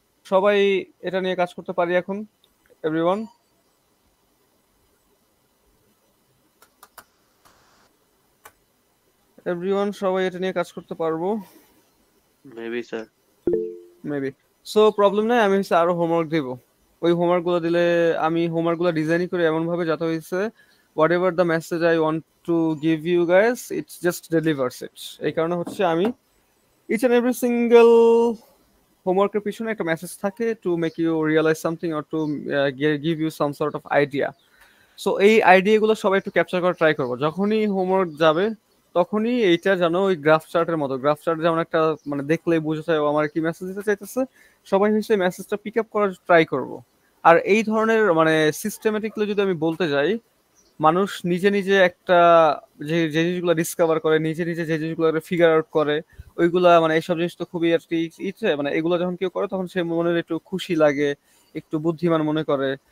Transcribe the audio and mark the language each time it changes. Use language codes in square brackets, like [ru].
[bn] সবাই এটা নিয়ে কাজ করতে পারি এখন, এভরিওয়ান? সবাই এটা নিয়ে কাজ করতে পারবো? Maybe sir, maybe. So problem নাই, আমি হচ্ছে আরো হোমওয়ার্ক দিব। ওই হোমওয়ার্কগুলো দিলে আমি হোমওয়ার্কগুলো ডিজাইনই করি এমন ভাবে যাতে হচ্ছে [en] whatever the message I want to give you guys, it just delivers it। [bn] এই কারণে হচ্ছে আমি [en] each and every single [bn] হোমওয়ার্কের পিছনে একটা মেসেজ থাকে [en] to make you realize something or to give you some sort of idea। [bn] So এই আইডিয়াগুলো সবাই একটু ক্যাপচার করার ট্রাই করবো। যখনই হোমওয়ার্ক যাবে তখনই এইটা যেন ওই গ্রাফ চার্টের মতো, গ্রাফ চার্ট যেমন একটা মানে দেখলেই বোঝা যায় ও আমার কি মেসেজ দিতে চাইতেছে, সবাই হচ্ছে মেসেজটা পিক আপ করার ট্রাই করব। আর এই ধরনের মানে সিস্টেমেটিকলি যদি আমি বলতে যাই, মানুষ নিজে নিজে একটা যে যে জিনিসগুলো ডিসকভার করে, নিজে নিজে যে জিনিসগুলো ফিগার আউট করে, ওইগুলা মানে এইসব জিনিস তো খুবই আর কি ইচ্ছে, মানে এগুলো যখন কেউ করে তখন সে মনের একটু খুশি লাগে, একটু বুদ্ধিমান মনে করে।